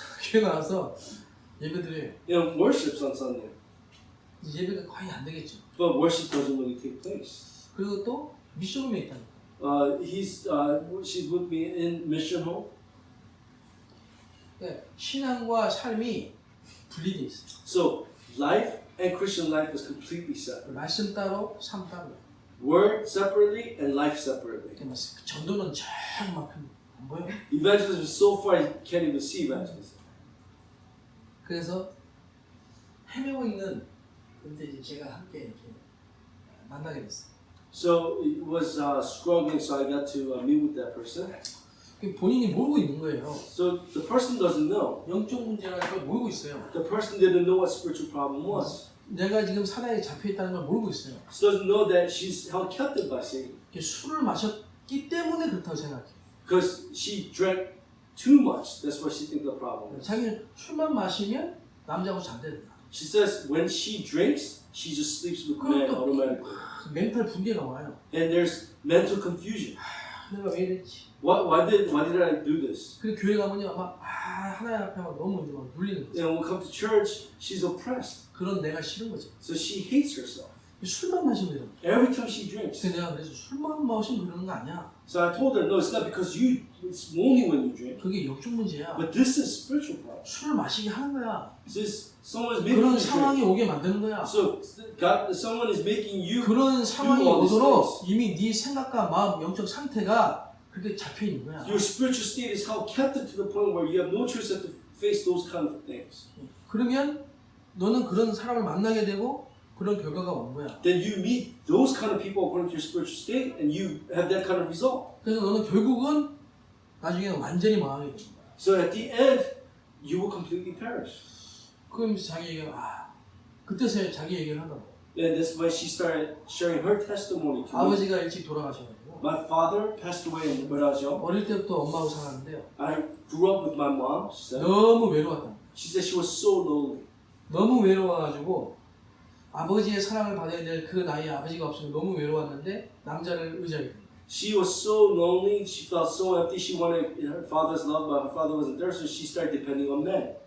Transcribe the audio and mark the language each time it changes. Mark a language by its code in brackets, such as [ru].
[ko] 교회 나와서 예배 드려요. [en] worships on Sunday, [ko] 예배가 거의 안 되겠죠. [en] but worship doesn't really take place. [ko] 그리고 또 미션홈에 있다니까. [en] She's with me in mission home. [ko] 그러니까 신앙과 삶이 분리돼 있어요. [en] So life and Christian life is completely separate. [ko] 말씀 따로, 삶 따로. [en] Word separately and life separately. [ko] 그러니까 전도는 저만큼 안 보여. [en] Evangelism is so far you can't even see evangelism. [ko] 그래서 헤매고 있는 근데 이제 제가 함께 이렇게 만나게 됐어요. [en] So it was struggling, so I got to meet with that person. [ko] 본인이 모르고 있는 거예요. [en] So the person doesn't know. [ko] 영적 문제라는 걸 모르고 있어요. [en] The person didn't know what spiritual problem was. [ko] 내가 지금 사단에 잡혀 있다는 걸 모르고 있어요. [en] She doesn't know that she's held captive by Satan. [ko] 술을 마셨기 때문에 그렇다고 생각해요. [en] Because she drank too much. That's what she thinks the problem is. [ko] 자기는 술만 마시면 남자하고 잔대는다. [en] She says when she drinks, she just sleeps with men automatically. [ko] 멘탈 붕괴가 와요. [en] And there's mental confusion. [ko] 내가 왜 이랬지? [en] Why did I do this? [ko] 그리고 교회 가면요, 막 하나님 앞에 막 너무 이제 막 눌리는 거죠. [en] And when we come to church, she's oppressed. [ko] 그런 내가 싫은 거죠. [en] So she hates herself. [ko] 술만 마시면 이런 거. [en] Every time she drinks. [ko] 근데 내가 그래서 술만 마시면 그러는 거 아니야. [en] So I told her, no, it's not because it's only when you drink. [ko] 그게 영적 문제야. [en] But this is spiritual problem. [ko] 술을 마시게 하는 거야. [en] This someone is making [ko] 그런 [en] you [ko] 상황이 [en] drink. [ko] 오게 만드는 거야. [en] So someone is making you. [ko] 그런 상황이 [en] all these [ko] 오도록 이미 네 생각과 마음, 영적 상태가 그렇게 잡혀 있는 거야. [en] Your spiritual state is held captive to the point where you have no choice but to face those kind of things. [ko] 그러면 너는 그런 사람을 만나게 되고 그런 결과가 온 거야. [en] then you meet those kind of people according to your spiritual state, and you have that kind of result. [ko] 그래서 너는 결국은 나중에는 완전히 망하게 되는 거야. [en] So at the end, you will completely perish. [ko] 그럼 자기 얘기가 그때서야 자기 얘기를 한다고. [en] And that's when she started sharing her testimony to me. [ko] 아버지가 일찍 돌아가셔가지고 [en] My father passed away in Brazil. [ko] 어릴 때부터 엄마하고 살았는데요. [en] I grew up with my mom. She said. [ko] 너무 외로웠다. [en] She said she was so lonely. [ko] 너무 외로워가지고 아버지의 사랑을 받아야 될 그 나이에 아버지가 없으면 너무 외로웠는데 남자를 의지하게 됩니다. [en] She was so lonely. She felt so empty. She wanted her father's love, but her father wasn't there, so she started depending on men.